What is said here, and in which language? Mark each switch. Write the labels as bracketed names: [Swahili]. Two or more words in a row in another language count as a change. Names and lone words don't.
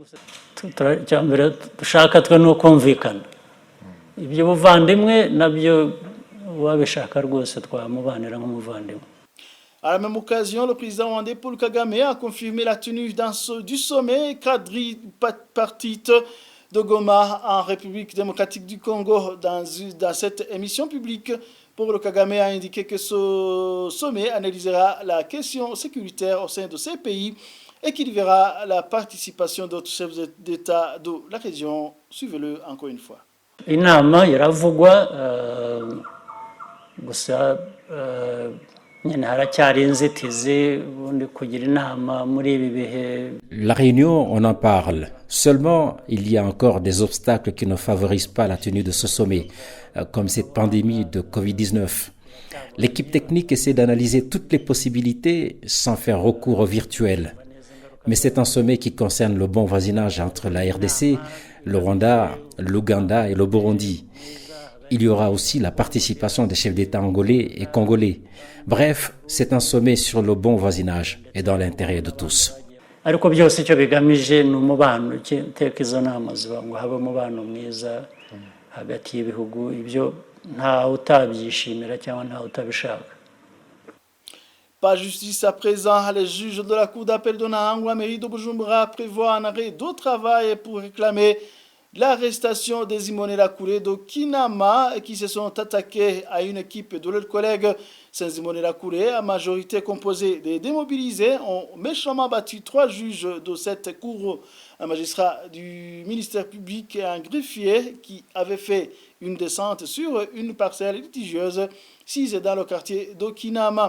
[French] À la même occasion, le président rwandais Paul Kagame a confirmé la tenue du sommet quadripartite de Goma en République démocratique du Congo. Dans cette émission publique, Paul Kagame a indiqué que ce sommet analysera la question sécuritaire au sein de ces pays et qu'il verra la participation d'autres chefs d'État de la région. Suivez-le encore une fois. [Rundi] Inama yaravugwa gusa nyine haracyari inzitizi ubundi kugira inama muri ibi bihe. [French] La réunion, on en parle. Seulement, il y a encore des obstacles qui ne favorisent pas la tenue de ce sommet, comme cette pandémie de Covid-19. L'équipe technique essaie d'analyser toutes les possibilités sans faire recours au virtuel. Mais c'est un sommet qui concerne le bon voisinage entre la RDC, le Rwanda, l'Ouganda et le Burundi. Il y aura aussi la participation des chefs d'État angolais et congolais. Bref, c'est un sommet sur le bon voisinage et dans l'intérêt de tous. [Rundi] ariko byose icyo bigamije ni umubano. Iteka izo nama ziba ngo habe umubano mwiza hagati y'ibihugu, ibyo ntawe utabyishimira cyangwa ntawe utabishaka. [French] Pas justice à présent, les juges de la Cour d'appel de Nahangwa, mairie de Bujumbura, prévoient un arrêt de travail pour réclamer l'arrestation des Imbonerakure de Kinama qui se sont attaqués à une équipe de leurs collègues. Ces Imbonerakure, à majorité composée des démobilisés, ont méchamment battu 3 juges de cette cour, un magistrat du ministère public et un greffier qui avait fait une descente sur une parcelle litigieuse sise dans le quartier de Kinama.